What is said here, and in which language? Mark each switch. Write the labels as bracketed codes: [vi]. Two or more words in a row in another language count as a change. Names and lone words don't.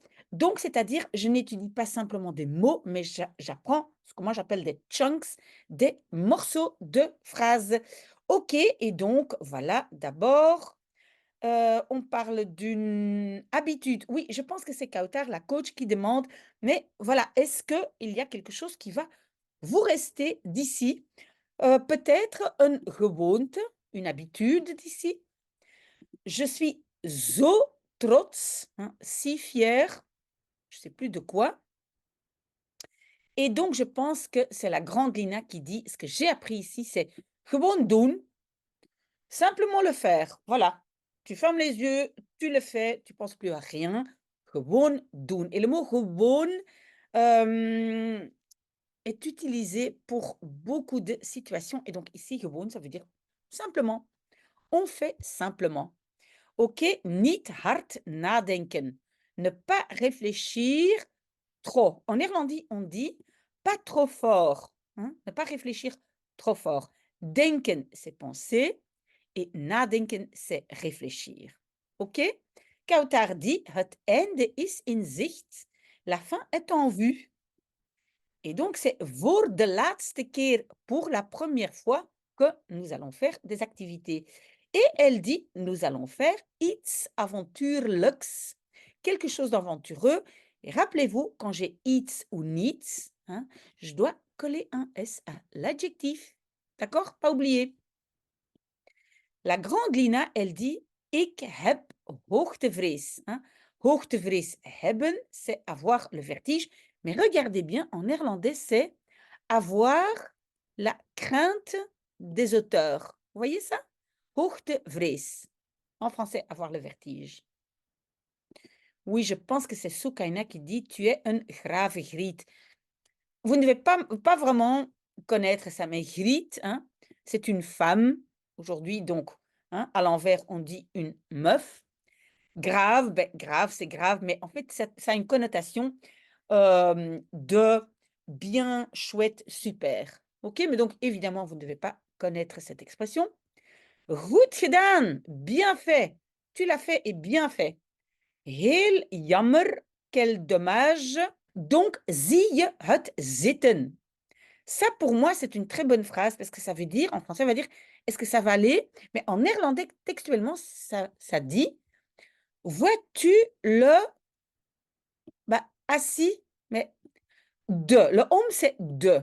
[fr] Donc, c'est-à-dire, je n'étudie pas simplement des mots, mais j'apprends ce que moi j'appelle des chunks, des morceaux de phrases. OK, et donc voilà, d'abord, on parle d'une habitude. Oui, je pense que c'est Kautar, la coach, qui demande, mais voilà, est-ce qu'il y a quelque chose qui va vous rester d'ici? [nl] Peut-être een gewoonte, [fr] une habitude d'ici. Je suis [nl] zo trots, [fr] hein, si fière, je ne sais plus de quoi. Et donc, je pense que c'est la grande Lina qui dit, ce que j'ai appris ici, c'est [nl] gewoon doen, [fr] simplement le faire. Voilà. Tu fermes les yeux, tu le fais, tu penses plus à rien. [nl] Gewoon doen. [fr] Et le mot gewoon est utilisé pour beaucoup de situations. Et donc ici, gewoon, ça veut dire simplement. On fait simplement. [nl] OK, niet hard nadenken. [fr] Ne pas réfléchir trop. En néerlandais, on dit pas trop fort, hein, ne pas réfléchir trop fort. Denken, c'est penser et nadenken, c'est réfléchir. OK? Kautar dit, [nl] het einde is in zicht. [fr] La fin est en vue. Et donc, c'est [nl] voor de laatste keer, [fr] pour la première fois, que nous allons faire des activités. Et elle dit, nous allons faire [nl] iets avontuurlijks, [fr] quelque chose d'aventureux. Et rappelez-vous, quand j'ai iets ou niets, hein, je dois coller un S à l'adjectif. D'accord? Pas oublier. La grande Lina, elle dit, [nl] ik heb hoogtevrees. [fr] Hein. [nl] Hoogtevrees hebben, [fr] c'est avoir le vertige. Mais regardez bien, en néerlandais, c'est avoir la crainte des auteurs. Vous voyez ça? Hoogtevrees. En français, avoir le vertige. Oui, je pense que c'est Soukaina qui dit, tu es un grave griet. Vous ne devez pas vraiment connaître ça, mais griet, hein, c'est une femme aujourd'hui, donc hein, à l'envers, on dit une meuf. Grave, ben, grave, c'est grave, mais en fait, ça a une connotation de bien, chouette, super. OK? Mais donc, évidemment, vous ne devez pas connaître cette expression. [nl] Goed gedaan, [fr] bien fait. Tu l'as fait et bien fait. [nl] Heel jammer, [fr] quel dommage. Donc, [nl] zie je het zitten. [fr] Ça, pour moi, c'est une très bonne phrase parce que ça veut dire, en français, on va dire, est-ce que ça va aller? Mais en néerlandais, textuellement, ça dit, vois-tu le bah, assis, mais de. Le homme, c'est de.